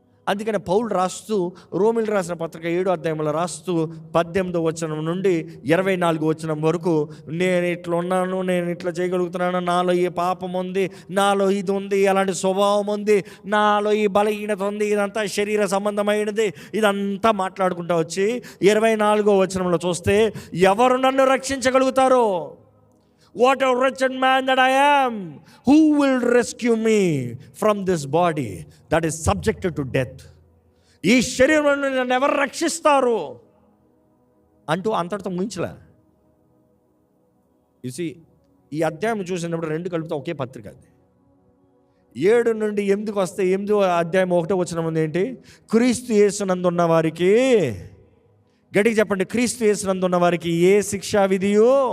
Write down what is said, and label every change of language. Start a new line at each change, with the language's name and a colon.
Telugu: అందుకని పౌలు రాస్తూ రోమిలికి రాసిన పత్రిక 7వ అధ్యాయంలో రాస్తూ 18వ వచనం నుండి 24వ వచనం వరకు, నేను ఇట్లా ఉన్నాను, నేను ఇట్లా చేయగలుగుతున్నాను, నాలో ఈ పాపం ఉంది, నాలో ఇది ఉంది, అలాంటి స్వభావం ఉంది, నాలో ఈ బలహీనత ఉంది, ఇదంతా శరీర సంబంధమైనది, ఇదంతా మాట్లాడుకుంటూ వచ్చి 24వ వచనంలో చూస్తే, ఎవరు నన్ను రక్షించగలుగుతారో?
English: What a wretched man that I am. Who will rescue me from this body that is subjected to death?
Telugu: ఈ శరీరం నన్ను ఎవరు రక్షిస్తారు అంటూ అంతటితో ముగించలే. చూసి ఈ అధ్యాయం చూసినప్పుడు 2 కలిపితే ఒకే పత్రిక అది. 7 నుండి 8కి వస్తే 8వ అధ్యాయం 1వ వచనం ఉంది ఏంటి? క్రీస్తు యేసునందు ఉన్న వారికి, గట్టిగా చెప్పండి, క్రీస్తు యేసునందు ఉన్న వారికి ఏ శిక్షా విధియో.